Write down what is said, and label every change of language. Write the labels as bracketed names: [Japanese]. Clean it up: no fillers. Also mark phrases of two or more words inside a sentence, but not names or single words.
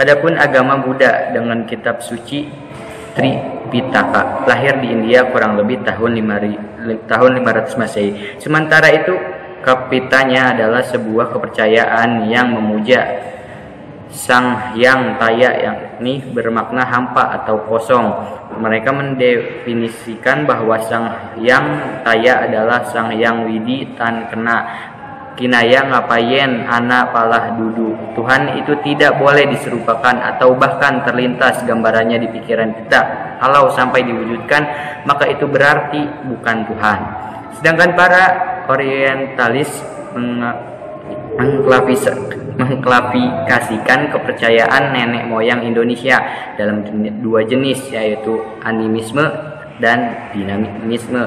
[Indonesian] Adapun agama Buddha dengan kitab suci Tripitaka lahir di India kurang lebih tahun 500 Masehi. Sementara itu Kapitanya adalah sebuah kepercayaan yang memuja Sang Hyang Taya, yakni bermakna hampa atau kosong. Mereka mendefinisikan bahwa Sang Hyang Taya adalah Sang Hyang Widi [Javanese] Tan Kena Kinaya ngapayen anak palah dudu. [Indonesian] Tuhan itu tidak boleh diserupakan atau bahkan terlintas gambarannya di pikiran kita. Kalau sampai diwujudkan, maka itu berarti bukan Tuhan. Sedangkan para orientalis mengklasifikasikan kepercayaan nenek moyang Indonesia dalam 2 jenis, yaitu animisme dan dinamisme.